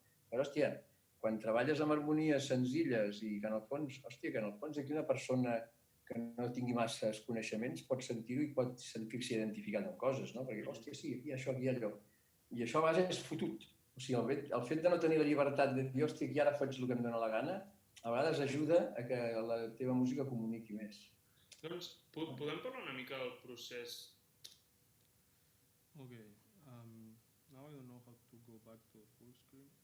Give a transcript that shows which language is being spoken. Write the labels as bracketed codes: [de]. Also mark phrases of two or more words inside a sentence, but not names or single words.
[ca] Però, hòstia, quan treballes amb harmonies senzilles i que en el fons, aquí una persona que no tingui masses coneixements pot sentir-ho i pot sentir-se identificat amb coses, no? Perquè, hòstia, sí, aquí això, aquí allò. I això a base és fotut. O sigui, el fet de no tenir la llibertat de dir, hòstia, aquí ara faig el que em dóna la gana, a vegades ajuda a que la teva música comuniqui més. Doncs podem parlar una mica del procés? [en] Okay, now I don't know how to go back to the full screen.